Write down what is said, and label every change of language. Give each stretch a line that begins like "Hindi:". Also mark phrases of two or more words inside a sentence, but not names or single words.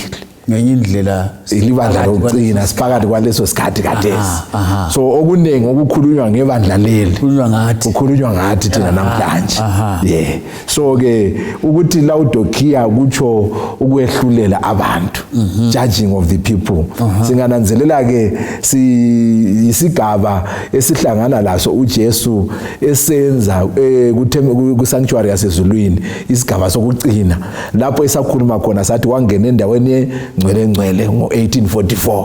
North Ndebele: Ngenye indlela ilibandla lokugcina siphakathi kwaleso sikhathi kaDesi. So okunengi okukhulunywa ngebandla leli kukhulunywa ngathi thina namhlanje. So ke ukuthi Laodicea kutsho ukwehlulela abantu,
English: judging of the people.
North Ndebele: Singananzelela ke isigaba esihlangana laso uJesu esenza kusanctuary yasezulwini, isigaba sokucina lapho esakhuluma khona sathi wangena endaweni ngcwele ngo1844.